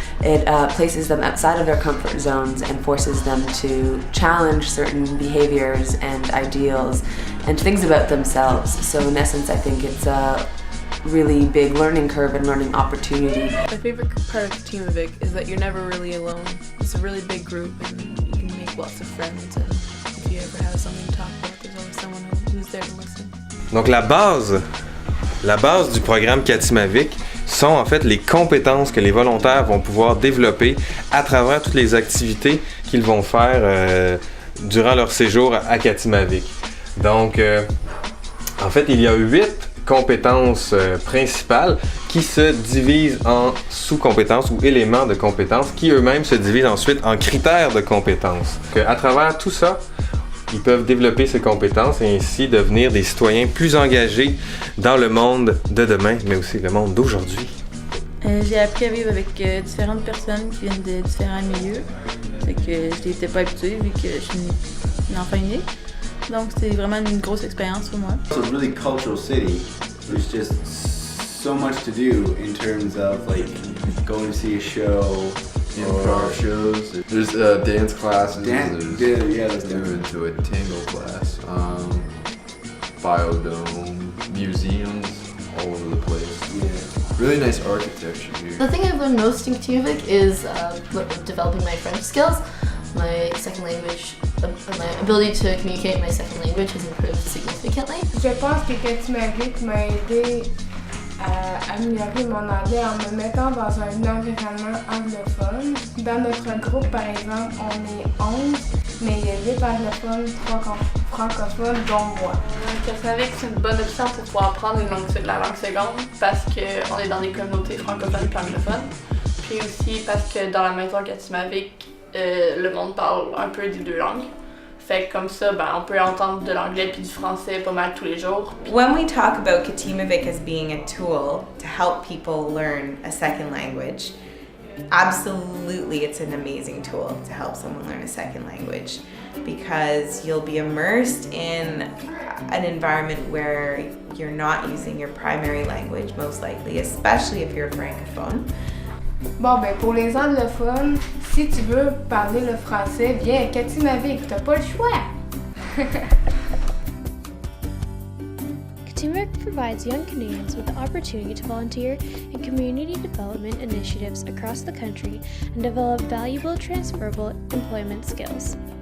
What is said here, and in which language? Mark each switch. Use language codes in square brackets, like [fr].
[en] It places them outside of their comfort zones and forces them to challenge certain behaviors and ideals and things about themselves. So in essence, I think it's a really big learning curve and learning opportunity. My favorite part of Katimavik is that you're never really alone. It's a really big group and you can make lots of friends, and if you ever have something to talk about, there's always someone who's there to listen. [fr] Donc la base du programme Katimavik sont en fait les compétences que les volontaires vont pouvoir développer à travers toutes les activités qu'ils vont faire durant leur séjour à Katimavik. Donc en fait, il y a 8 compétences principales qui se divisent en sous-compétences ou éléments de compétences qui eux-mêmes se divisent ensuite en critères de compétences. À travers tout ça, ils peuvent développer ces compétences et ainsi devenir des citoyens plus engagés dans le monde de demain, mais aussi le monde d'aujourd'hui. J'ai appris à vivre avec différentes personnes qui viennent de différents milieux. C'est que je n'étais pas habituée vu que je suis une enfant unique. Donc c'est vraiment une grosse expérience pour moi. [en] It's a really cultural city. There's just so much to do in terms of like going to see a show, Improv shows. There's dance classes. There's doing to a tango class. Biodome, museums all over the place. Yeah. Really nice architecture here. The thing I've learned most in Katimavik is developing my French skills. My second language, my ability to communicate in my second language has improved significantly. [fr] Je pense que Katimavik m'a aidé à améliorer mon anglais en me mettant dans un environnement anglophone. Dans notre groupe, par exemple, on est 11, mais il y a 8 anglophones, 3 francophones, dont moi. Katimavik, c'est une bonne option pour pouvoir apprendre la langue seconde parce qu'on est dans des communautés francophones et anglophones. Puis aussi parce que dans la maison Katimavik, le monde parle un peu des 2 langues. Fait que comme ça, on peut entendre de l'anglais puis du français pas mal tous les jours. [en] When we talk about Katimavik as being a tool to help people learn a second language, absolutely it's an amazing tool to help someone learn a second language, because you'll be immersed in an environment where you're not using your primary language, most likely, especially if you're a francophone. [fr] Bon, pour les anglophones, si tu veux parler le français, viens à Katimavik, t'as pas le choix! [en] Katimavik provides young Canadians with the opportunity to volunteer in community development initiatives across the country and develop valuable transferable employment skills.